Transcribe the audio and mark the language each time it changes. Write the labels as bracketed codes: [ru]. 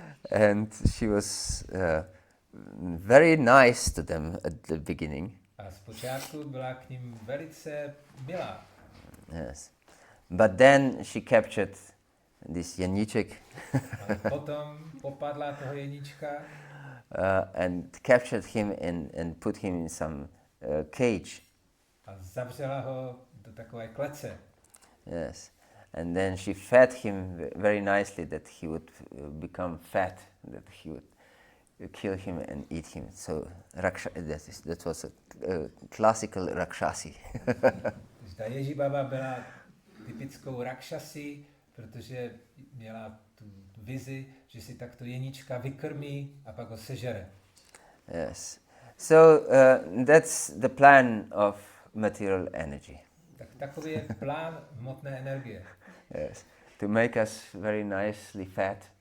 [en] And she was very nice to them at the beginning. [cs] A zpočátku byla k ním velice milá. [en] Yes. But then she captured this Jeníček. [cs] A potom popadla toho Jeníčka. [en] And captured him and put him in some cage. [cs] A zavřela ho do takové klece. [en] Yes. And then she fed him very nicely that he would become fat, that he would kill him and eat him. So that was a classical Rakshasi. [cs] Ta Ježibaba byla typickou Rakshasi, protože měla tu vizi, že si takto Jeníčka vykrmí a pak ho sežere. [en] Yes. So that's the plan of material energy. [cs] Tak takový je plán hmotné energie. [en] Yes. To make us very nicely fat.